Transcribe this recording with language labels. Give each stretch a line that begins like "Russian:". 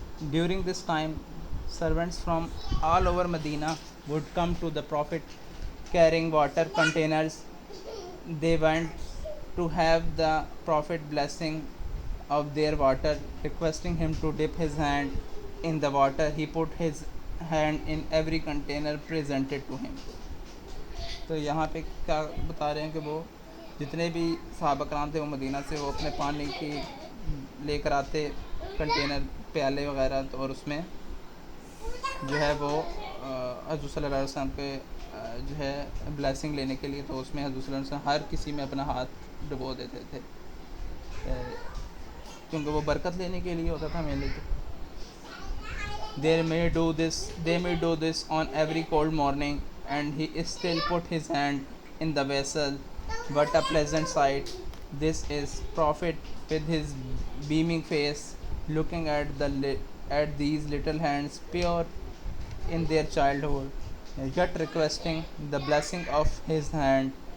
English: During this time, servants from all over Medina would come to the Prophet carrying water containers. They went to have the Prophet blessing of their water, requesting him to dip his hand in the water. He put his hand in every container presented to him.
Hindi: तो यहाँ पे क्या बता रहे हैं कि वो जितने भी सहाबा कराम थे वो मदीना से वो अपने पानी की लेकर आते कंटेनर, प्याले वगैरह, तो और उसमें जो है वो हज़रत सल्लल्लाहु अलैहि वसल्लम के जो है ब्लेसिंग लेने के लिए, तो उसमें हज़रत सल्लल्लाहु अलैहि वसल्लम हर किसी में अपना हाथ डुबो देते थे, क्योंकि वो बरकत लेने के लिए होता था मेनली।
English: तो they may do this on every cold morning, and he still put his hand in the vessel. What a pleasant sight this is! Prophet with his beaming face, looking at at these little hands, pure in their childhood, yet requesting the blessing of his hand.